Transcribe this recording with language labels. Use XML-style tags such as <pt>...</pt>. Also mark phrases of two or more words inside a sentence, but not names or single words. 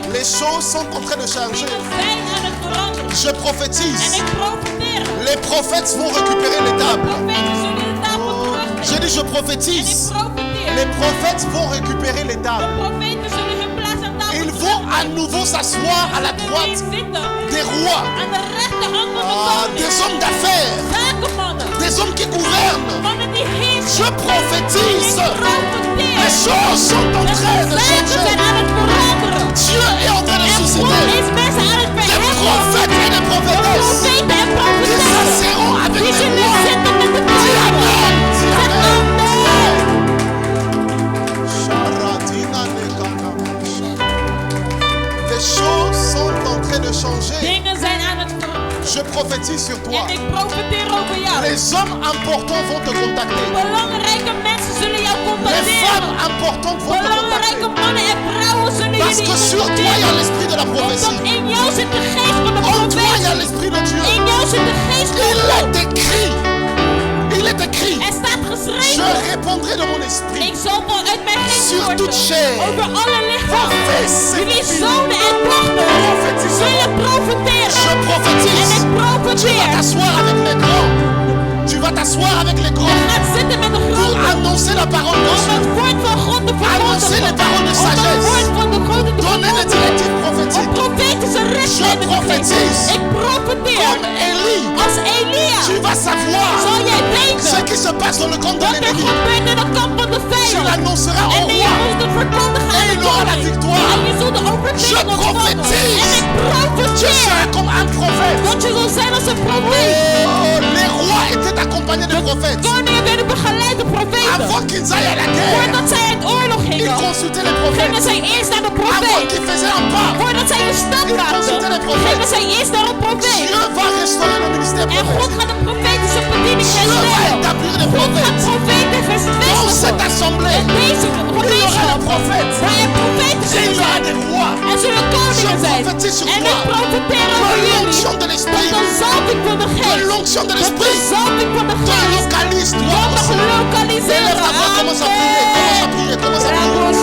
<fr>Les choses sont en train de changer.</fr> <nl>Dingen zijn aan het veranderen.</nl> <fr>Je</fr> <nl>En</nl> <fr>prophétise.</fr> <nl>ik profeteer.</nl> <fr>Les prophètes vont récupérer les tables.</fr> <nl>Profeten zullen de tafel</nl> <fr>Je</fr> <nl>terugnemen.</nl> <fr>dis, je</fr> <nl>En ik</nl> <fr>prophétise.</fr> <nl>profeteer.</nl> <fr>Les prophètes vont récupérer les</fr> <nl>De</nl> <fr>tables.</fr> <nl>profeten zullen hun plaats aan tafel</nl> <fr>Ils vont à nouveau s'asseoir à la droite</fr> <nl>zitten.</nl> <fr>des rois.</fr> <nl>Aan de rechterhand van de</nl> <fr>Des</fr> <nl>koning.</nl> <fr>hommes d'affaires.</fr> <nl>Zakenmannen.</nl> <fr>Des hommes qui gouvernent.</fr> <nl>Mannen die heersen.</nl> <fr>Je</fr> <nl>Ik</nl> <fr>prophétise. Les</fr> <nl>profeteer.</nl> <fr>choses sont en</fr> <nl>De</nl> <fr>train de</fr> <nl>zaken zijn</nl> <fr>changer.</fr> <nl>aan het veranderen.</nl> <fr>Dieu est en train de</fr> <nl>En God</nl> <fr>susciter</fr> <nl>is mensen aan het</nl> <fr>des</fr> <nl>verheffen.</nl> <fr>prophètes et des prophétesses</fr> <nl>Profeten en</nl> <fr>qui</fr> <nl>profetessen.</nl> <fr>s'asseront avec</fr> <nl>Die</nl> <fr>les</fr> <nl>zullen</nl> <fr>rois.</fr> <nl>zitten met de</nl> <fr>Dis</fr> <nl>koning.</nl> <fr>Amen. Dis</fr> <nl>Zeg</nl> <fr>Amen.</fr> <nl>amen. Sharatina nekana.</nl> <fr>Les choses sont en train de changer.</fr> <nl>Dingen zijn aan het veranderen.</nl> <fr>Je prophétise sur toi.</fr> <nl>En ik profeteer over jou.</nl> <fr>Les hommes importants vont te contacter.</fr> <nl>Belangrijke mensen zullen jou</nl> <fr>Les</fr> <nl>contacteren.</nl> <fr>femmes importantes vont te</fr> <nl>Belangrijke</nl> <fr>contacter.</fr> <nl>mannen en vrouwen zullen</nl> <fr>Parce</fr> <nl>jullie</nl> <fr>que sur toi, il y a</fr> <nl>contacteren.</nl> <fr>l'esprit de la</fr> <nl>Omdat</nl> <fr>prophétie.</fr> <nl>in jou zit de geest van de</nl> <fr>En toi, il y a</fr> <nl>profetie.</nl> <fr>l'esprit de Dieu.</fr> <nl>In jou zit de geest van</nl> <fr>Il</fr> <nl>God.</nl> <fr>est écrit. Il est écrit.</fr> <nl>Er staat</nl> <fr>Je</fr> <nl>geschreven.</nl> <fr>répondrai de mon esprit</fr> <nl>Ik zal uit mijn geest</nl> <fr>sur toute</fr> <nl>storten</nl> <fr>chair.</fr> <nl>over alle lichamen.</nl> <fr>Fils et</fr> <nl>Jullie</nl> <fr>filles.</fr> <nl>zonen en dochters</nl> <fr>Prophétise.</fr> <nl>zullen profeteren.</nl> <fr>Je</fr> <nl>En</nl> <fr>prophétise.</fr> <nl>ik</nl> <fr>Tu vas</fr> <nl>profeteer.</nl> <fr>t'asseoir avec les grands. Tu vas t'asseoir avec les</fr> <nl>Je</nl> <fr>grands</fr> <nl>gaat zitten met de</nl> <fr>pour</fr> <nl>groten.</nl> <fr>annoncer la parole de</fr> <nl>Om</nl> <fr>Dieu.</fr> <nl>het woord van God te</nl> <fr>Annoncer les paroles de</fr> <nl>verkondigen. Om het</nl> <fr>sagesse.</fr> <nl>woord van de grote te</nl> <fr>Donner des</fr> <nl>verkondigen.</nl> <fr>directives</fr> <nl>Om</nl> <fr>prophétiques.</fr> <nl>profetische richtlijnen te</nl> <fr>prophétise.</fr> <nl>geven. Ik profeteer.</nl> <fr>Comme Élie,</fr> <nl>Als Elia</nl> <fr>tu vas savoir</fr> <nl>zal jij</nl> <fr>ce</fr> <nl>weten</nl> <fr>qui se passe dans le camp de</fr> <nl>wat er</nl> <fr>l'ennemi.</fr> <nl>gebeurt in het kamp van de</nl> <fr>Tu</fr> <nl>vijand.</nl> <fr>l'annonceras au</fr> <nl>En je</nl> <fr>roi.</fr> <nl>moet het verkondigen aan</nl> <fr>Et</fr> <nl>de</nl> <fr>il aura la</fr> <nl>koning.</nl> <fr>victoire.</fr> <nl>En je zult de overwinning</nl> <fr>Je</fr> <nl>ontvangen.</nl> <fr>prophétise.</fr> <nl>En ik</nl> <fr>Tu</fr> <nl>profeteer</nl> <fr>seras comme un prophète.</fr> <nl>dat je zal zijn als een profeet.</nl> <fr>Oh, les rois étaient accompagnés de prophètes.</fr> <nl>Koningen werden begeleid door profeten.</nl> <fr>Avant qu'ils aillent à la guerre,</fr> <nl>Voordat zij uit oorlog</nl> <fr>ils</fr> <nl>gingen,</nl> <fr>consultaient les</fr> <nl>gingen</nl> <fr>prophètes.</fr> <nl>zij eerst naar de</nl> <fr>Avant</fr> <nl>profeet.</nl> <fr>qu'ils faisaient un pas,</fr> <nl>Voordat zij een stap</nl> <fr>Ils consultaient les</fr> <nl>maakten,</nl> <fr>prophètes.</fr> <nl>gingen zij eerst naar een profeet.</nl> <fr>Dieu va restaurer le ministère</fr> <nl>En God</nl> <fr>prophétique.</fr> <nl>gaat de profetische bediening</nl> <fr>Dieu va</fr> <nl>herstellen.</nl> <fr>établir des</fr> <nl>God gaat</nl> <fr>prophètes.</fr> <nl>profeten</nl> <fr>Dans</fr> <nl>vestigen.</nl> <fr>cette assemblée,</fr> <nl>En deze</nl> <fr>il y aura des</fr> <nl>gemeenschap,</nl> <fr>prophètes.</fr> <nl>waar er profeten</nl> <fr>Et il</fr> <nl>zullen</nl> <fr>y aura</fr> <nl>zijn.</nl> <fr>des rois.</fr> <nl>Er zullen koningen</nl> <fr>Je</fr> <nl>zijn.</nl> <fr>prophétise sur</fr> <nl>En</nl> <fr>toi.</fr> <nl>ik profeteer over</nl> <fr>De</fr> <nl>jullie.</nl> <fr>l'onction de</fr> <nl>Dat</nl> <fr>l'esprit.</fr> <nl>de zalving van de</nl> <fr>De</fr> <nl>geest.</nl> <fr>l'onction de</fr> <nl>Dat de</nl> <fr>l'esprit.</fr> <nl>zalving van de</nl> <fr>Te</fr> <nl>geest.</nl> <fr>localise toi</fr> <nl>Dat</nl> <fr>aussi.</fr> <nl>te lokaliseren.</nl> <fr>Élève la voix, commence à prier, commence à prier, commence à prier.</fr>